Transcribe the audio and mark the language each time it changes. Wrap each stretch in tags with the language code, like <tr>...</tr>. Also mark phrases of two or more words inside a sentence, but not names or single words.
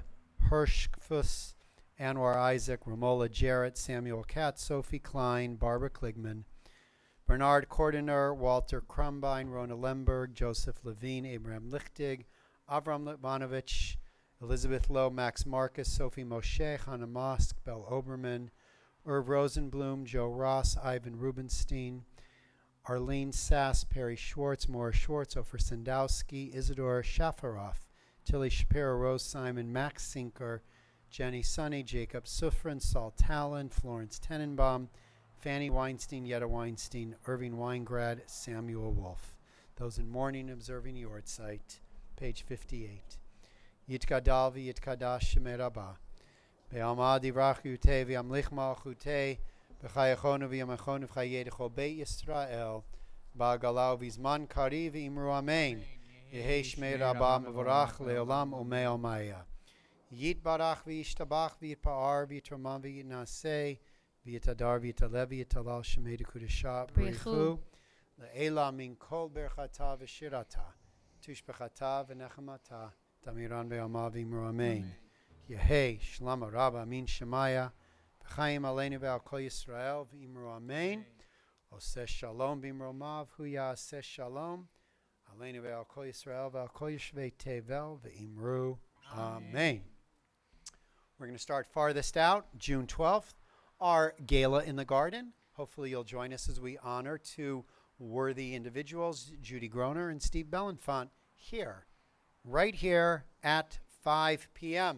<en>Hirschfuss, Anwar Isaac, Romola Jarrett, Samuel Katz, Sophie Klein, Barbara Kligman, Bernard Cordiner, Walter Krumbine, Rona Lemberg, Joseph Levine, Abraham Lichtig, Avram Litvanovich, Elizabeth Lowe, Max Marcus, Sophie Moshe, Hannah Mosk, Belle Oberman, Irv Rosenblum, Joe Ross, Ivan Rubenstein, Arlene Sass, Perry Schwartz, Maura Schwartz, Ofer Sandowski, Isidore Shafaroff, Tilly Shapiro, Rose Simon, Max Sinker, Jenny Sunny, Jacob Sufrin, Saul Talon, Florence Tenenbaum, Fanny Weinstein, Yetta Weinstein, Irving Weingrad, Samuel Wolf. Those in mourning observing Yortzeit, page 58.</en> <arc>יתגדל ויתקדש שמיה רבא. בעלמא די ברא כרעותיה וימליך מלכותיה בחייכון וביומיכון ובחיי דכל בית ישראל בעגלא ובזמן קריב ואמרו אמן. יהא שמיה רבא מברך לעלם ולעלמי עלמיא. יתברך וישתבח ויתפאר ויתרומם ויתנשא ויתהדר ויתעלה ויתהלל שמיה דקודשא בריך הוא לעילא מן כל ברכתא ושירתא תושבחתא ונחמתא דאמירן בעלמא ואמרו אמן. יהא שלמא רבא מן שמיא וחיים עלינו ועל כל ישראל ואמרו אמן.</arc> <he>עושה שלום במרומיו הוא יעשה שלום עלינו ועל כל ישראל ועל כל יושבי תבל ואמרו אמן.</he> <en>We're going to start farthest out, June 12th. our gala in the garden. Hopefully you'll join us as we honor two worthy individuals, Judy Groner and Steve Belenfant, here, right here at 5 p.m.</en>